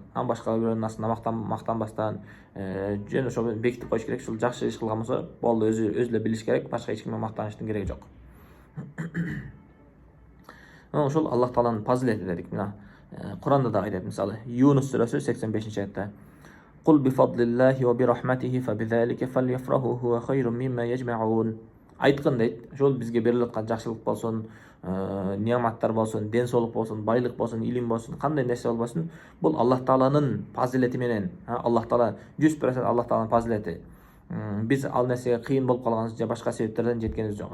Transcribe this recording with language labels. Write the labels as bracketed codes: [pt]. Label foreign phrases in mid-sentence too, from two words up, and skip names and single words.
[ky] Башка бирөөнүн астында мактанбастан, жөн ошо бекитип коюш керек. Ушул жакшы иш кылган болсо болду, өзү эле билиш керек. Башка эч кимге мактаныштын кереги жок. Ошол Аллах Тааланын фазилети дедик. Мына Куранда да айтат, мисалы, Юнус сүрөсү 85-аятта. [ar] قل بفضل الله وبرحمته فبذلك فليفرحوا هو خير مما يجمعون. [ky] Айткын дейт, ошол бизге берилип аткан жакшылык болсун, неаматтар болсун, ден соолук болсун, байлык болсун, илим болсун, кандай нерсе болбосун, бул Аллах Тааланын фазилети менен, Аллах Таала 100% Аллах Тааланын фазилети. Биз ал нерсеге кыйын болуп калганыбыз же башка себептерден жеткенибиз жок.